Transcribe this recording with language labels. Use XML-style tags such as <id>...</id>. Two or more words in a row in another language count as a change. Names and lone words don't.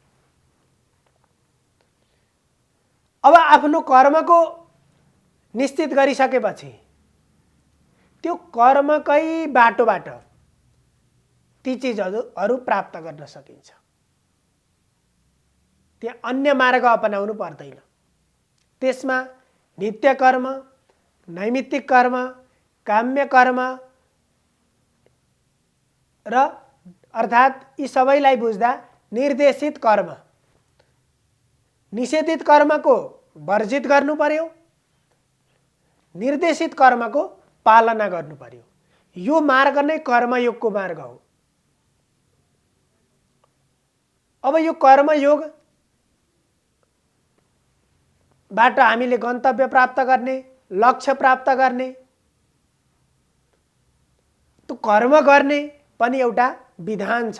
<ne>अब आफ्नो कर्मको निश्चित गरिसकेपछि त्यो कर्मकै बाटोबाट ती चिजहरू प्राप्त गर्न सकिन्छ। त्यहाँ अन्य मार्ग अपनाउनु पर्दैन। त्यसमा नित्य कर्म, नैमित्तिक कर्म, काम्य कर्म र अर्थात् यी सबैलाई बुझ्दा निर्देशित कर्म, निषेधित कर्मको वर्जित गर्नु पर्यो, निर्देशित कर्मको पालना गर्नु पर्यो। यो मार्ग नै कर्मयोगको मार्ग हो। अब यो कर्मयोग बाट हामीले गन्तव्य प्राप्त गर्ने, लक्ष्य प्राप्त गर्ने, त्यो कर्म गर्ने पनि एउटा विधान छ।</ne>